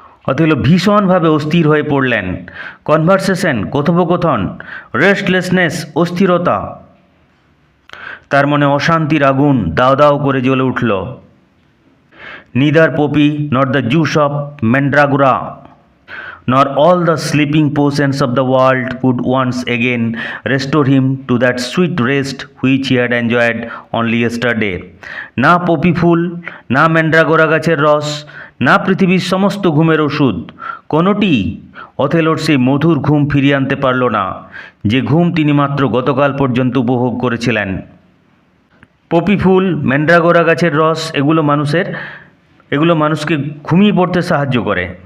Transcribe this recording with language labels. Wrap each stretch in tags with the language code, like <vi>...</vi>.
<bn>Othello ভীষণভাবে অস্থির হয়ে পড়লেন। কনভারসেশন কথোপকথন, রেস্টলেসনেস অস্থিরতা, তার মনে অশান্তির আগুন দাও দাও করে জ্বলে উঠল।</bn> <en>Neither Poppy nor the juice of Mandragora nor all the sleeping potions of the world could once again restore him to that sweet rest which he had enjoyed only yesterday.</en> <bn>না পপি ফুল, না ম্যান্ড্রাগোরা গাছের রস, না পৃথিবীর সমস্ত ঘুমের ওষুধ, কোনোটি অথেলোর সেই মধুর ঘুম ফিরিয়ে আনতে পারল না যে ঘুম তিনি মাত্র গতকাল পর্যন্ত উপভোগ করেছিলেন। পপি ফুল, ম্যান্ড্রাগোরা গাছের রস এগুলো মানুষকে ঘুমিয়ে পড়তে সাহায্য করে।</bn>